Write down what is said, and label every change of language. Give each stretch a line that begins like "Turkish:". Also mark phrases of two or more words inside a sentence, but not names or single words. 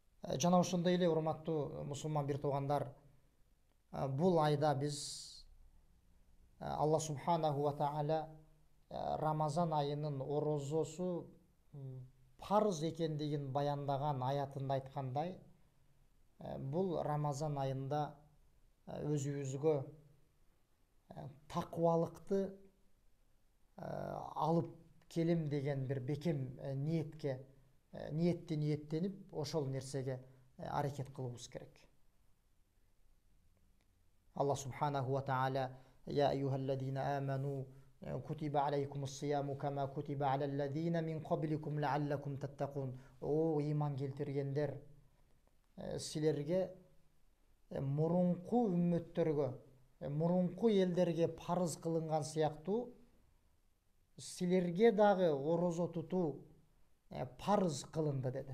Kyrgyz: Жана ошондой эле урматтуу мусулман бир туугандар, бул айда биз
Arabic: الله سبحانه وتعالى
Kyrgyz: Рамазан айынын орозосу парыз экендигин баяндаган аятында айткандай, бул Рамазан айында өзүбүзгө такыбалыкты алып келем деген бир бекем ниеттенип ошол нерсеге аракет кылыбыз керек.
Arabic: الله سبحانه وتعالى يا أيها الذين آمنوا كتب عليكم الصيام كما كتب على الذين من قبلكم لعلكم تتقون».
Kyrgyz: О иман келтиргендер, силерге мурунку үммөттөргө, мурунку элдерге парыз кылынган сыяктуу силерге дагы орозо тутуу парыз кылынды деди.